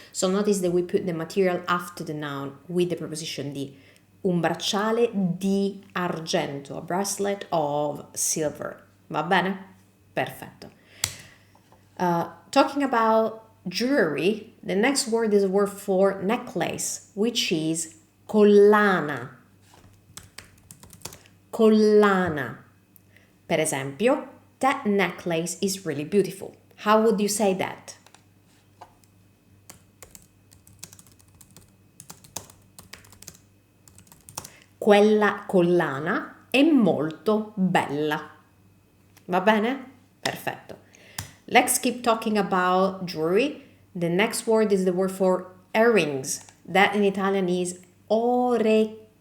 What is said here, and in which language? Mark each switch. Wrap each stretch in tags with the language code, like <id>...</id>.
<en>So notice that we put the material after the noun with the preposition di.</en> <it>Un bracciale di argento,</it> <en>a bracelet of silver.</en> <it>Va bene? Perfetto.</it> <en>Talking about jewelry, the next word is a word for necklace, which is collana. Collana.</en> <it>Per esempio,</it> <en>that necklace is really beautiful. How would you say that?</en> <it>Quella collana è molto bella. Va bene? Perfetto.</it> <en>Let's keep talking about jewelry. The next word is the word for earrings. That in Italian is orecchini.</en>